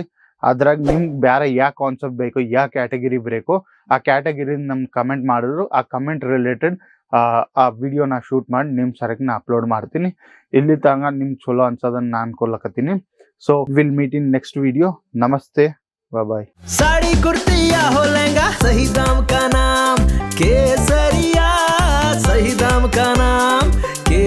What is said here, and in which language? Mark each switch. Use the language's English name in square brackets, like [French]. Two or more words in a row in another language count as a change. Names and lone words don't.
[Kannada] ಅದ್ರಾಗ ನಿಮ್ಗೆ ಬೇರೆ ಯಾವ ಕಾನ್ಸೆಪ್ಟ್ ಬೇಕು, ಯಾವ ಕ್ಯಾಟಗರಿ ಬೇಕು, ಆ ಕ್ಯಾಟಗರಿ ನಮ್ಗೆ ಕಮೆಂಟ್ ಮಾಡಿದ್ರು ಆ [English] comment related [Kannada] ಆ ವಿಡಿಯೋನ ಶೂಟ್ ಮಾಡಿ ನಿಮ್ಮ ಸರಕ್ಕೆ ನಾ ಅಪ್ಲೋಡ್ ಮಾಡ್ತೀನಿ. ಇಲ್ಲಿ ತನಕ ನಿಮ್ಗೆ ಚಲೋ ಅನ್ಸೋದನ್ನ ನಾನು ಅನ್ಕೊಳಕತ್ತೀನಿ. [English] So will meet in next video. ನಮಸ್ತೆ, ಬಾಯ್. [Hindi] साड़ी कुर्ती या हो लहंगा, सही दाम का नाम केसरिया, सही दाम का नाम